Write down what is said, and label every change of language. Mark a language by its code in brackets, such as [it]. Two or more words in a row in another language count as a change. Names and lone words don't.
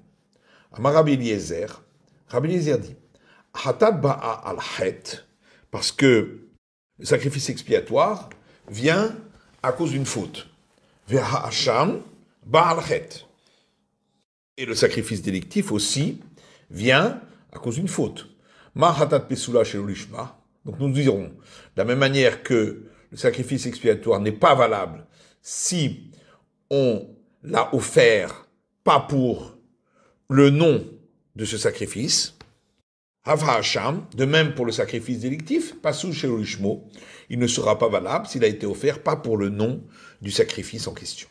[he] אמר רבי אליעזר [fr] dit [he] חטאת באה על חטא, [fr] parce que le sacrifice expiatoire vient à cause d'une faute. [he] והאשם בא על חטא. [fr] Et le sacrifice délictif aussi vient à cause d'une faute. [he] מה חטאת פסולה שלא לשמה. [fr] Donc nous dirons, de la même manière que le sacrifice expiatoire n'est pas valable si on l'a offert pas pour le nom de ce sacrifice, de même pour le sacrifice délictif, [he] פסול שלא לשמו, [fr] il ne sera pas valable s'il a été offert pas pour le nom du sacrifice en question.